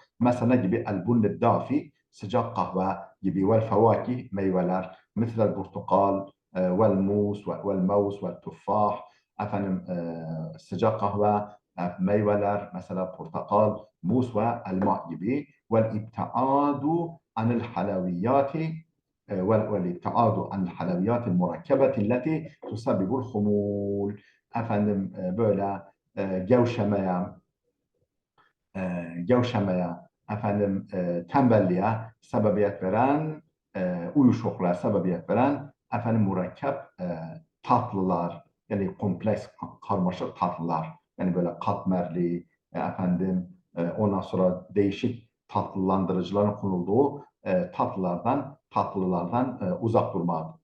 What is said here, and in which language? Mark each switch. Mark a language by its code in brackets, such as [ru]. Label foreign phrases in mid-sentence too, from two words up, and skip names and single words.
[tr] Mesela gibi [ar] البن الدافئ, [tr] sıcak kahve gibi, [ar] والفواكه, [tr] meyveler, mesela portakal, [ar] والموز والموز والتفاح, [tr] sıcak kahve, meyveler, mesela portakal, mus ve elma gibi, [ar] والابتعاد عن الحلويات, والابتعاد عن الحلويات المركبة التي تسبب الخمول. [tr] Böyle gevşemeye, tembelliğe sebebiyet veren, uyuşukluğa sebebiyet veren mürekkep tatlılar, yani kompleks, karmaşık tatlılar, yani böyle katmerli, ondan sonra değişik tatlılandırıcıların konulduğu tatlılardan uzak durmak.